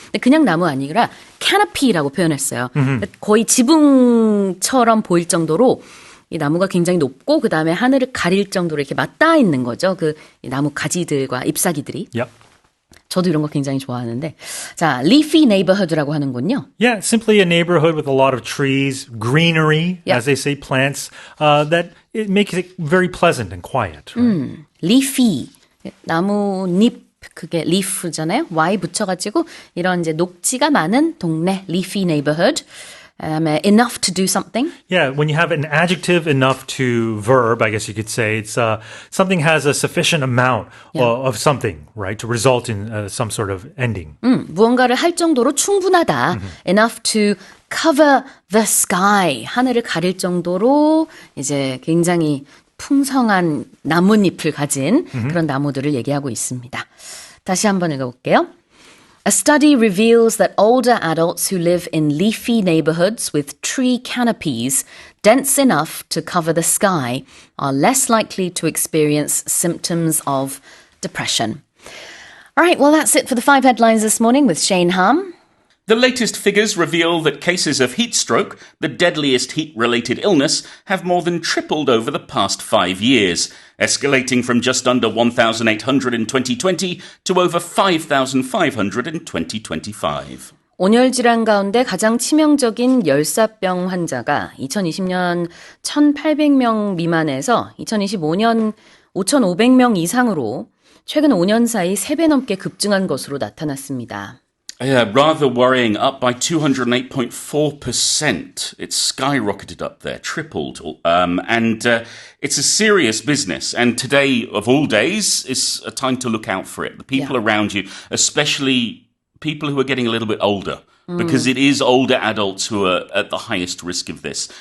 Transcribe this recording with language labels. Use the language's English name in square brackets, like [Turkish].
[Korean] 근데 그냥 나무 아니라 캐너피라고 표현했어요. 거의 지붕처럼 보일 정도로 이 나무가 굉장히 높고 그 다음에 하늘을 가릴 정도로 이렇게 맞닿아 있는 거죠. 그 나무 가지들과 잎사귀들이. [English] Yep. [Korean] 저도 이런 거 굉장히 좋아하는데. 자, [English] leafy neighborhood [Korean] 라고 하는군요. [English] Yeah, simply a neighborhood with a lot of trees, greenery, as they say, plants, that it makes it very pleasant and quiet. Right? [Korean] leafy, 나뭇잎. 그게 leaf잖아요. Y 붙여가지고 이런 이제 녹지가 많은 동네, [English] leafy neighborhood. Enough to do something. Yeah, when you have an adjective enough to verb, I guess you could say, it's something has a sufficient amount of something, right, to result in some sort of ending. [Korean] 무언가를 할 정도로 충분하다. [English] Enough to cover the sky. [Korean] 하늘을 가릴 정도로 이제 굉장히 풍성한 나뭇잎을 가진 그런 나무들을 얘기하고 있습니다. 다시 한번 읽어볼게요. [English] A study reveals that older adults who live in leafy neighborhoods with tree canopies dense enough to cover the sky are less likely to experience symptoms of depression. All right, well, that's it for the 5 headlines this morning with Shane Hum. The latest figures reveal that cases of heat stroke, the deadliest heat-related illness, have more than tripled over the past 5 years, escalating from just under 1,800 in 2020 to over 5,500 in 2025. [Korean] 온열 질환 가운데 가장 치명적인 열사병 환자가 2020년 1,800명 미만에서 2025년 5,500명 이상으로 최근 5년 사이 3배 넘게 급증한 것으로 나타났습니다. [English] Yeah, rather worrying, up by 208.4%. It's skyrocketed up there, tripled. And it's a serious business. And today, of all days, is a time to look out for it. The people around you, especially people who are getting a little bit older, because it is older adults who are at the highest risk of this.